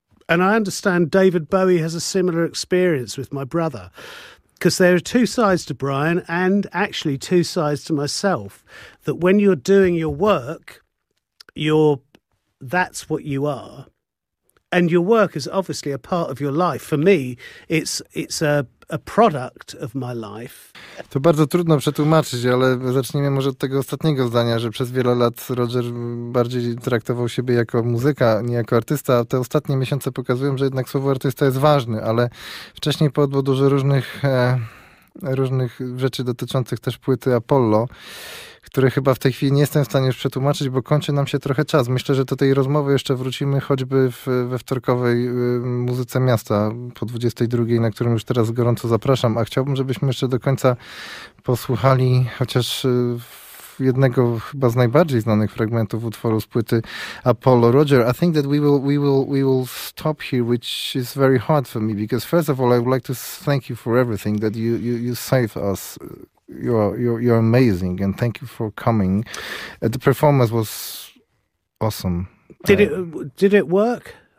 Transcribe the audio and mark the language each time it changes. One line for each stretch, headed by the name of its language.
English: And I understand David Bowie has a similar experience with my brother, because there are two sides to Brian and actually two sides to myself, that when you're doing your work, that's what you are. And your work is obviously a part of your life. For me, it's a product of my life.
Polish: To bardzo trudno przetłumaczyć, ale zacznijmy może od tego ostatniego zdania, że przez wiele lat Roger bardziej traktował siebie jako muzyka, nie jako artysta. Te ostatnie miesiące pokazują, że jednak słowo artysta jest ważne, ale wcześniej było dużo różnych rzeczy dotyczących też płyty Apollo, które chyba w tej chwili nie jestem w stanie już przetłumaczyć, bo kończy nam się trochę czas. Myślę, że do tej rozmowy jeszcze wrócimy choćby we wtorkowej Muzyce Miasta po 22, na którą już teraz gorąco zapraszam, a chciałbym, żebyśmy jeszcze do końca posłuchali chociaż jednego chyba z najbardziej znanych fragmentów utworu z płyty Apollo.
English: Roger, I think that we will stop here, which is very hard for me, because first of all, I would like to thank you for everything that you saved us. You're amazing, and thank you for coming. The performance was awesome. Did it work?